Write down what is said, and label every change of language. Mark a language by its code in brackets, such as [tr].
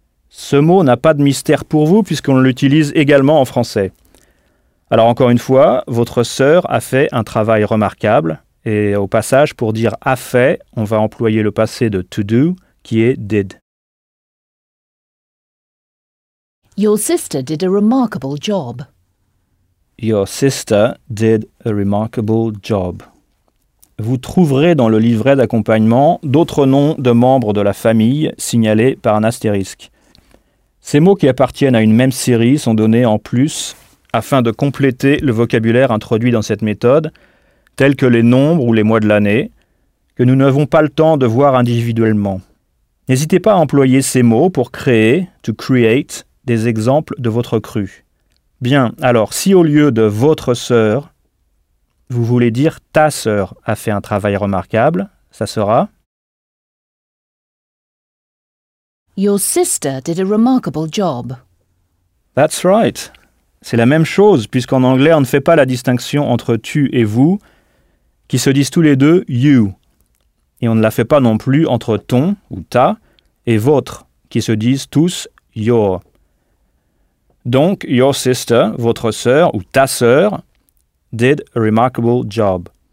[fr] Ce mot n'a pas de mystère pour vous puisqu'on l'utilise également en français. Alors encore une fois, votre sœur a fait un travail remarquable. Et au passage, pour dire a fait, on va employer le passé de to do, qui est did. [en] Your sister did a remarkable job. Your sister did a remarkable job. [fr] Vous trouverez dans le livret d'accompagnement d'autres noms de membres de la famille signalés par un astérisque. Ces mots qui appartiennent à une même série sont donnés en plus afin de compléter le vocabulaire introduit dans cette méthode. Tels que les nombres ou les mois de l'année, que nous n'avons pas le temps de voir individuellement. N'hésitez pas à employer ces mots pour créer, [en] to create, [fr] des exemples de votre cru. Bien, alors si au lieu de votre sœur, vous voulez dire ta sœur a fait un travail remarquable, ça sera [en] Your sister did a remarkable job. That's right. [fr] C'est la même chose, puisqu'en anglais, on ne fait pas la distinction entre tu et vous, qui se disent tous les deux you. et on ne la fait pas non plus entre ton ou ta et votre, qui se disent tous your. Donc, [en] your sister, [fr] votre sœur ou ta sœur, [en] did a remarkable job.